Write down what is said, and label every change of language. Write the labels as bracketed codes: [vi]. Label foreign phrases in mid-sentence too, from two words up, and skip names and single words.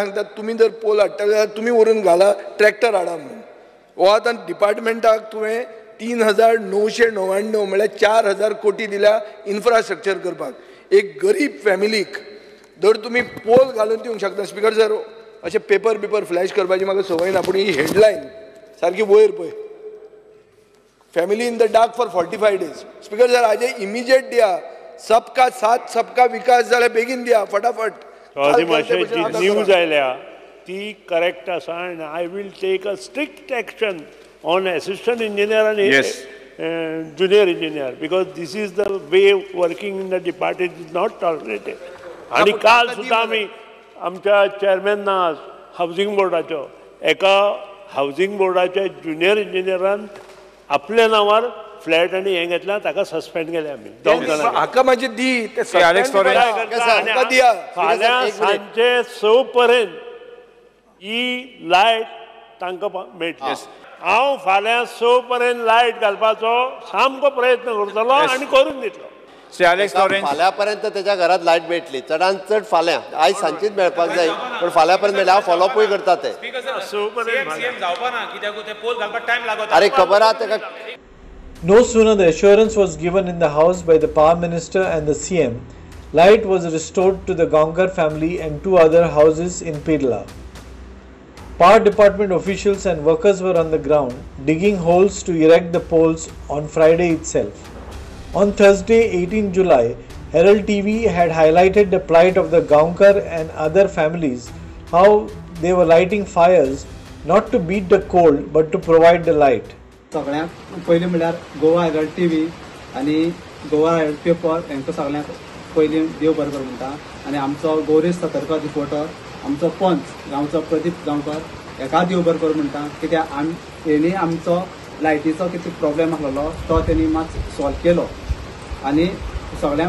[kok] सांगतात तुमी जर पोल हाडटा जाल्यार तुमी व्हरून घाला ट्रॅक्टर हाडा म्हणून हो आतां डिपार्टमेंटाक तुवें 3,999 म्हळ्यार 4,000 कोटी दिल्या इन्फ्रास्ट्रक्चर करपाक एक गरीब फॅमिलीक जर तुमी पोल घालून दिवंक शकता [en] Speaker sir [kok] अशें [en] paper flash [kok] करपाची म्हाका संवय ना पूण ही हेडलायन सारकी वयर पळय [en] family in the dark for 45 days Speaker sir [kok] हाजे इमिजिएट दिया [hi] सबका साथ सबका विकास [kok] जाल्यार बेगीन दिया फटाफट जी न्यूज आयल्या ती करेक्ट आसा आनी [en] I will take a strict action on assistant engineer आनी junior engineer because this is the way working in the department is not tolerated. [mr] आणि काल सुद्धा आम्ही आमच्या चेअरमॅन हाऊसिंग बोर्डाचो एका हाऊसिंग बोर्डाच्या ज्युनियर इंजिनियरान आपल्या नावार फ्लॅट आणि हे घेतला ताका सस्पेंड केले आम्ही 2 जाणांक [kok] हाका मातशें दी ते फाल्यां सांजे 6 पर्यंत ही लायट तांकां मेळटली हांव फाल्यां 6 पर्यंत लायट घालपाचो सामको प्रयत्न करतलो आनी करून दितलो फाल्यां पर्यंत त्याच्या घरात लायट मेळटली चडांत चड फाल्यां आयज सांजेच मेळपाक जाय पण फाल्यां पर्यंत मेळ्ळ्यार हांव फॉलोअपूय करता ते अरे खबर आहा ताका. [en] No sooner the assurance was given in the house by the Power Minister and the CM, light was restored to the Gaonkar family and 2 other houses in Pirla. Power department officials and workers were on the ground digging holes to erect the poles on Friday itself. On Thursday, 18 July, Herald TV had highlighted the plight of the Gaonkar and other families, how they were lighting fires not to beat the cold but to provide the light. [kok] सगळ्यांक पयलीं म्हणल्यार गोवा हेरल्ड टीव्ही आनी गोवा हेरल्ड पेपर हांकां सगळ्यांक पयलीं देव बरें कर म्हणटा आनी आमचो गौरीश सतरकर रिपोर्टर आमचो पंच गांवचो प्रदीप गांवकर हेका देव बरें कर म्हणटा कित्याक हेणी आमचो लायटीचो कितें प्रॉब्लेम आसलेलो तो तेणी मात सॉल्व केलो आनी सगळ्यांक